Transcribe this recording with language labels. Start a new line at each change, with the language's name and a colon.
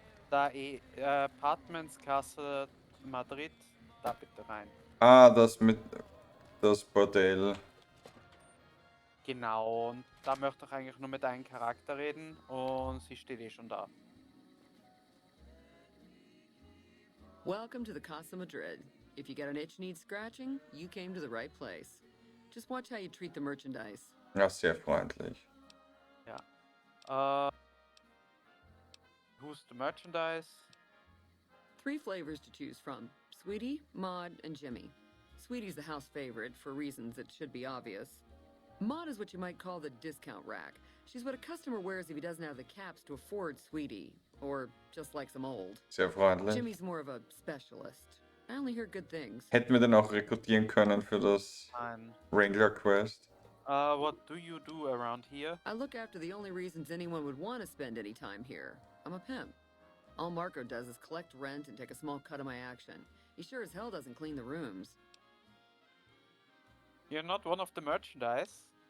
German: Da Apartmentskasse Madrid, da bitte rein. Ah, das mit... Das Bordell. Genau, und da möchte ich eigentlich nur mit einem Charakter reden und sie steht eh schon da.
English: Welcome to the Casa Madrid. If you got an itch needs scratching, you came to the right place. Just watch how you treat the merchandise.
German: Ja, sehr freundlich.
English: Who's the merchandise? 3 flavors to choose from: Sweetie, Maud, and Jimmy. Sweetie's the house favorite for reasons that should be obvious. Maud is what you might call the discount rack. She's what a customer wears if he doesn't have the caps to afford Sweetie, or just likes them old.
German: Sehr freundlich.
English: Jimmy's more of a specialist. I only hear good things.
German: Hätten wir den auch rekrutieren können für das Nein.
English: Wrangler Quest? What do you do around here? I look after the only reasons anyone would want to spend any time here. I'm a pimp. All Marco does is collect rent and take a small cut of my action. He sure as hell doesn't clean the rooms. You're not one of the merchandise?